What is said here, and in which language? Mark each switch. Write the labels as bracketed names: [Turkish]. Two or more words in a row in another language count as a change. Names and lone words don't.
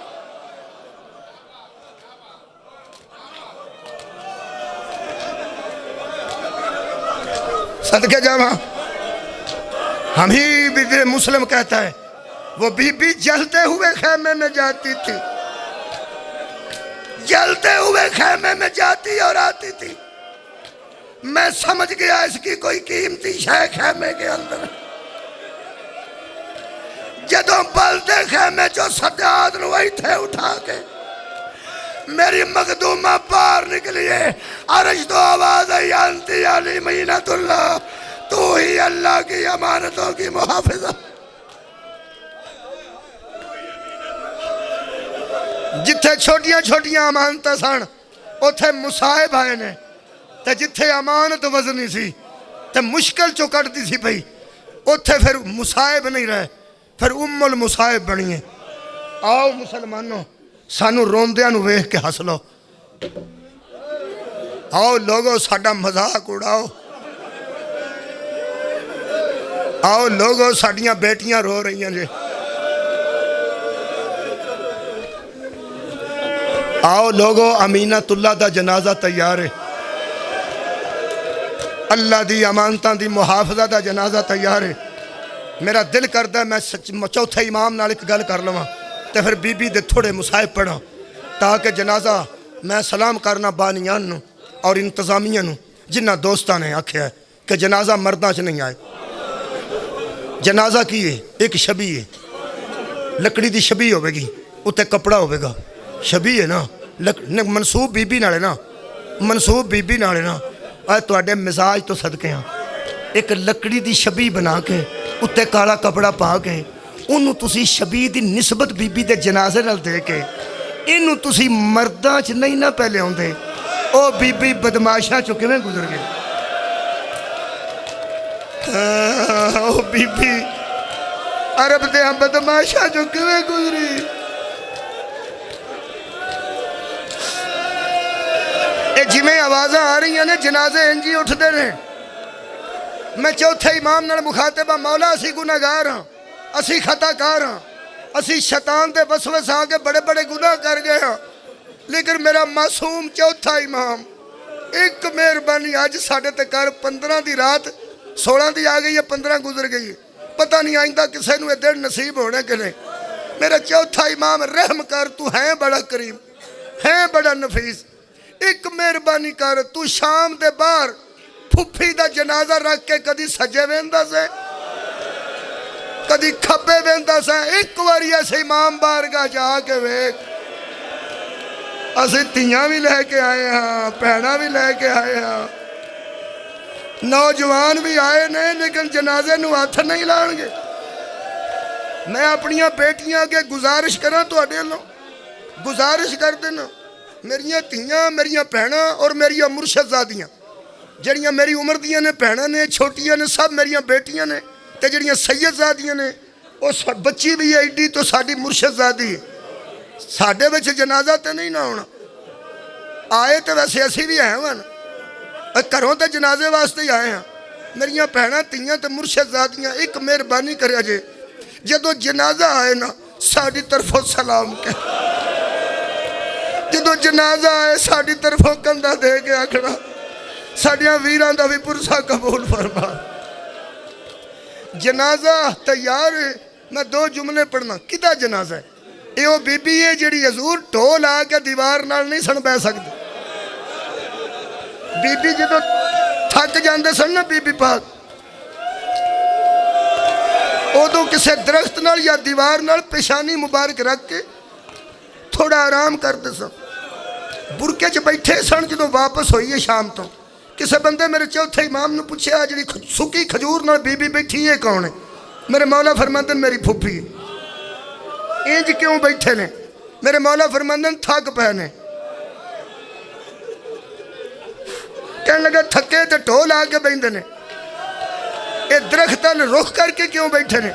[Urdu] صدقے جاواں، ہم ہی بھی مسلم کہتا ہے وہ بی بی جلتے ہوئے خیمے میں جاتی تھی، جلتے ہوئے خیمے میں جاتی اور آتی تھی، میں سمجھ گیا اس کی کوئی قیمتی شے خیمے کے اندر۔ [Punjabi] جدوں بلدے خیمے جو سجاد نو ایتھے اٹھا کے میری مخدومہ باہر نکلی ہے، عرش تو آواز ہے [Arabic] انتی علی امینۃ اللہ، [Urdu] تو ہی اللہ کی امانتوں کی محافظہ۔ [Punjabi] جتھے چھوٹیاں چھوٹیاں امانتاں سن اوتھے مصائب آئے نے، تے جتھے امانت وزنی سی تے مشکل چو کٹتی سی پئی اوتھے پھر مصائب نہیں رہے، پھر المصائب بنی ہے۔ آؤ مسلمانوں سانو روندیاں نو ویکھ کے ہس لو، آؤ لوگو ساڈا مذاق اڑاؤ، آؤ لوگو ساڈیاں بیٹیاں رو رہی ہیں جی، آؤ لوگو امینۃ اللہ دا جنازہ تیار ہے، اللہ دی امانتاں دی محافظہ دا جنازہ تیار ہے۔ میرا دل کردا ہے میں چوتھے امام نال ایک گل کر لواں تے پھر بی بی دے تھوڑے مصائب پڑھاں تاکہ جنازہ میں سلام کرنا بانیان نو اور انتظامیہ نو جنہ دوستاں نے آکھیا ہے کہ جنازہ مرداں چ نہیں آئے، جنازہ کی ہے ایک شبی ہے، لکڑی دی شبی ہوئے گی اتے کپڑا ہوئے گا، شبی ہے نا منصوب بی بی نالے نا، منصوب بی بی نالے نا، اے تواڈے مزاج تو صدقے ہاں، ایک لکڑی دی شبی بنا کے اتے کالا کپڑا پا کے انہوں تسی شبی دی نسبت بی بی دے جنازے نال دے کے انہوں تسی مرداں چ نہیں نہ پہلے ہوندے، او بی بی بدماشاں چو کیویں گزر گئے، او بی بی عرب دے بدماشاں چو کیویں گزری۔ اے جویں آوازاں آ رہی ہیں نے جنازے انجی اٹھ دے نے، میں چوتھے امام نال مخاطب ہاں، مولا اسی گناہگار ہاں، اسی خطا کار ہاں، اسی شیطان دے وسوسے آ کے بڑے بڑے گناہ کر گئے ہاں، لیکن میرا معصوم چوتھا امام ایک مہربانی اج ساڈے تے کر 15 دی رات 16 دی آ گئی ہے، 15 گزر گئی ہے، پتہ نہیں آئندہ کسے نو اے دن نصیب ہونے کہ نہیں۔ میرا چوتھا امام رحم کر، تو ہے بڑا کریم، ہے بڑا نفیس، ایک مہربانی کر، تو شام دے باہر پھپھی دا جنازہ رکھ کے کدی سجے ویندا سے کدی کھبے ویندا سے، ایک واری ایسے امام بارگاہ جا کے ویکھ، اسی تیاں بھی لے کے آئے ہاں، بہناں بھی لے کے آئے ہاں، نوجوان بھی آئے نے، لیکن جنازے نو ہاتھ نہیں لان گے۔ میں اپنیاں بیٹیاں کے گزارش کراں تواڈے لوں، گزارش کر دینا، میریاں تیاں، میریاں بہناں اور میریاں مرشد زادیاں جڑیاں میری عمر دیاں نے، بہناں نے، چھوٹیاں نے، سب میریاں بیٹیاں نے، تے جڑیاں سید زادیاں نے، وہ بچی بھی ہے ایڈی تو ساڈی مرشد زادی ہے، ساڈے وچ جنازہ تے نہیں نہ ہونا، آئے تے ویسے اسی بھی آئے ہاں، گھروں تے جنازے واسطے ہی آئے ہاں، میریاں بہناں تیاں تے مرشد زادیاں ایک مہربانی کریا جے، جدو جنازہ آئے نا ساڈی طرفوں سلام کہ، جدو جنازہ آئے ساڈی طرفوں کندھا دے کے آکھنا ساڈیاں ویراں دا بھی پرسا قبول فرما۔ جنازہ تیار ہے، میں 2 جملے پڑھنا، کدا جنازہ ہے؟ اے او بی بی ہے جڑی حضور ڈھول آ کے دیوار نال نہیں سن بہ سکدی، بی بی جدو تھک جاندے سن نا بی بی پاک، ادو کسے درخت نال یا دیوار نال پیشانی مبارک رکھ کے تھوڑا آرام کرتے سن، برکے چ بیٹھے سن، جدو واپس ہوئی ہے شام تو کسے بندے میرے چوتھے امام نے پوچھے آ جڑی سکی کھجور نال بی بی بیٹھی ہے کون ہے؟ میرے مولا فرماندن میری پھوپھی ہے۔ انج کیوں بیٹھے نے؟ میرے مولا فرماندن تھک پے نے، کہنے لگا تھکے تے ڈھول آ کے بیندے نے، اے درخت نال رخ کر کے کیوں بیٹھے نے؟